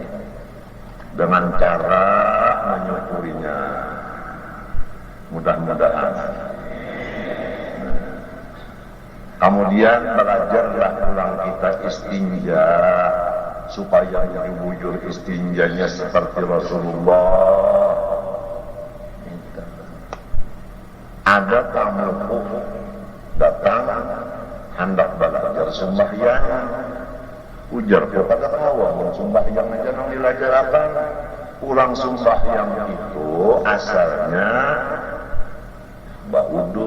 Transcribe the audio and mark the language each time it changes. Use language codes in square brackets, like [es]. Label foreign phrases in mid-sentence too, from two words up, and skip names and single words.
[id] Dengan cara menyukurinya. Mudah-mudahan. Kemudian belajarlah pulang kita istinja supaya jadi wujud istinjanya seperti Rasulullah. [bjn] Ada tamu datang hendak belajar sembahyang, ujar kepada kawan sembahyang aja nang dilajarkan. Pulang sembahyang itu asalnya baudu.